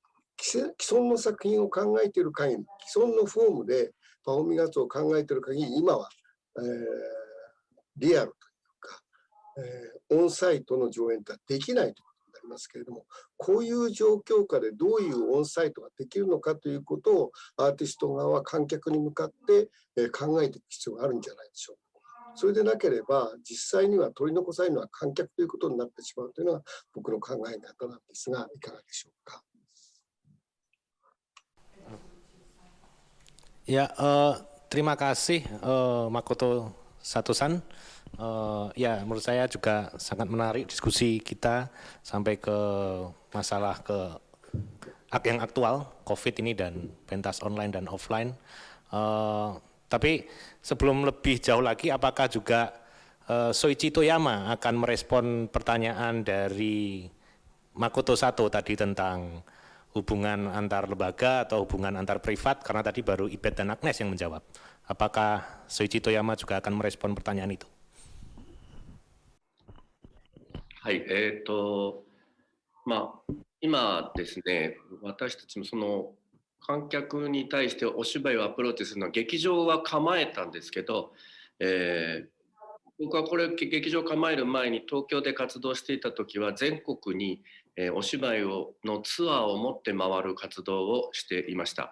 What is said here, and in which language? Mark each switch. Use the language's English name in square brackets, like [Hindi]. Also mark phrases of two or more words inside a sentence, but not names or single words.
[Japanese] 既存の作品を考えている限り、既存のフォームでパフォーミングアーツを考えている限り、今は、リアルというか、オンサイトの上演とはできないということになりますけれども、こういう状況下でどういうオンサイトができるのかということをアーティスト側は観客に向かって考えていく必要があるんじゃないでしょうか。それでなければ実際には取り残されるのは観客ということになってしまうというのが僕の考え方なんですが、いかがでしょうか。 [Indonesian] Ya, terima kasih Makoto Sato-san. Ya, menurut saya juga sangat menarik diskusi kita sampai ke masalah yang aktual, COVID ini dan pentas online dan offline. Tapi sebelum lebih jauh lagi, apakah juga Soichi Toyama akan merespon pertanyaan dari Makoto Sato tadi tentang hubungan antar lembaga atau hubungan antar privat, karena tadi baru Ibet dan Agnes yang menjawab. Apakah Soichi Toyama juga akan merespon pertanyaan itu? [Japanese] はい、今ですね、私たちもその観客に対してお芝居をアプローチするのは劇場は構えたんですけど、僕はこれ劇場構える前に東京で活動していた時は全国にお芝居のツアーを持って回る活動をしていました。